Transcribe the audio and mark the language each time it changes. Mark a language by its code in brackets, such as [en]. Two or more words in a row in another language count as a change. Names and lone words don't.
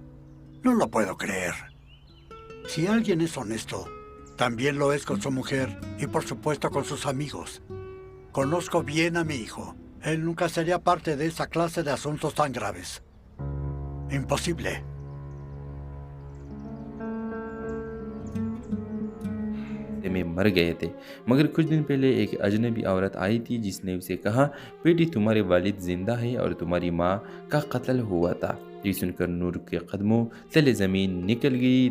[es] No lo puedo creer. Si alguien es honesto, también lo es con su mujer y por supuesto con sus amigos. Conozco bien a mi hijo. Él nunca sería parte de esa clase de asuntos tan graves. Imposible. [hi] में मर गए थे, मगर कुछ दिन पहले एक अजनबी औरत आई थी जिसने उसे कहा, बेटी तुम्हारे वालिद जिंदा है और तुम्हारी माँ का कत्ल हुआ था। ये सुनकर नूर के कदमों तले ज़मीन निकल गई।